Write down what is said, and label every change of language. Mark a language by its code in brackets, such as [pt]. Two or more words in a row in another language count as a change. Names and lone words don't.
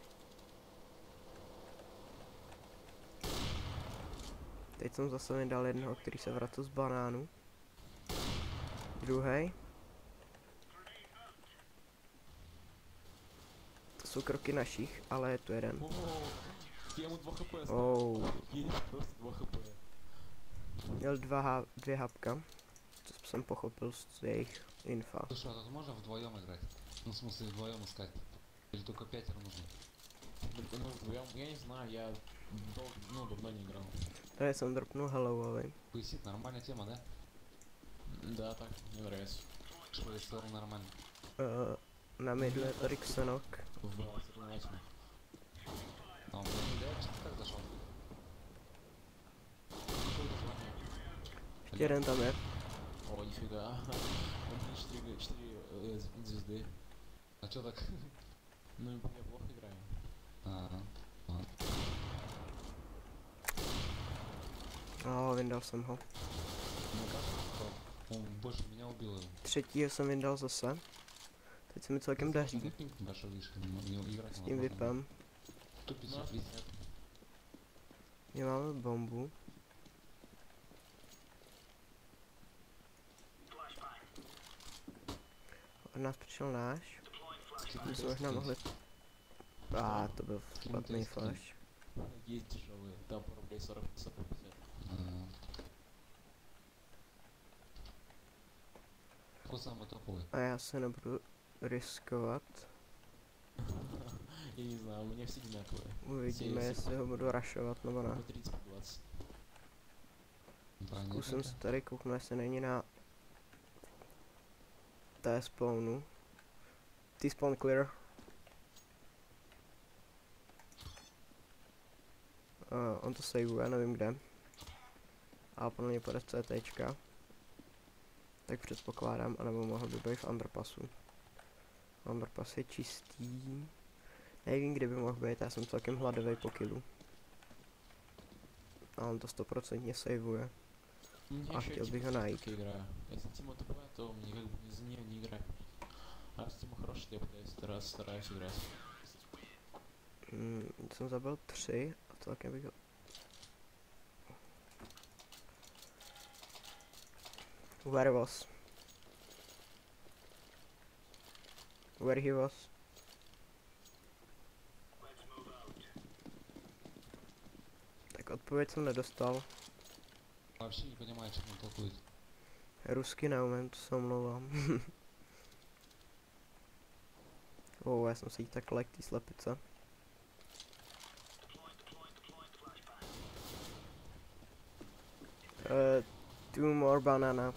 [cs] Teď jsem zase vydal jednoho, který se vracel z banánu. Druhý. To jsou kroky našich, ale je tu jeden. [ru] Я ему 2 хп Oh. Едешь просто 2 хп. [cs] Měl 2 hapka, co jsem pochopil z jejich infa. [ru] Слушай, а тут можно вдвоем играть? Ну, в смысле, вдвоем искать? Или только 5 нужно? Ну, вдвоем, я не знаю, я давно не играл. [cs] Tady jsem dropnul Hellovovi. [ru] Поясит, нормальная тема, да? Да, так, мне нравится. Что из стороны нормально. [cs] Na midu je tady Xenok. [ru] В соревновательном. А он мне не дает, как зашел? Какое название? [cs] Ještě jeden tam je. [ru] О, нифига. Он мне 4 звезды. А чё так? Ну, я плохо играю. Ага. [cs] Vyndal jsem ho. [ru] Мне кажется, что он больше меня убил. [cs] Třetího jsem vyndal zase. Teď se mi celkem daří [ru] Пинг большой, видишь, не играть [cs] s tím vypem. [ru] 150, видишь? [cs] My máme bombu. Od nás přišel náš. My jsme možná mohli... to byl špatný flash. [ru] Есть дешевые, там по рублей 40-50. Какой самый топовый? [cs] A já se nebudu riskovat. [ru] Я не знаю, у меня все одинаковые. [cs] Uvidíme, jestli ho budu rushovat nebo ne. По 30-20. Zkusím se tady kouknout, jestli není na té spawnu. [en] T-spawn clear. [cs] On to saveuje, nevím kde. A podle mě půjde z CTčka. Tak předpokládám, anebo mohl by být v underpassu. Underpass je čistý. Nevím, kde by mohl být, já jsem celkem hladový po killu. A on to 100% saveuje. [ru] Мне А, ещё хотел бы Тима его найти. только играю. Если Тима тупая, то мне как бы за неё не играть. А раз Тима хороший, то я стараюсь играть. [cs] Jsem zabil 3 a celkem bych ho... [en] Where was? Where he was? [cs] Tak odpověď jsem nedostal. [ru] Вообще не понимаю, о чем он толкует. [cs] Rusky neumím, to se omlouvám. Já jsem si jí tak lek, ty slepice. [en] Two more banana.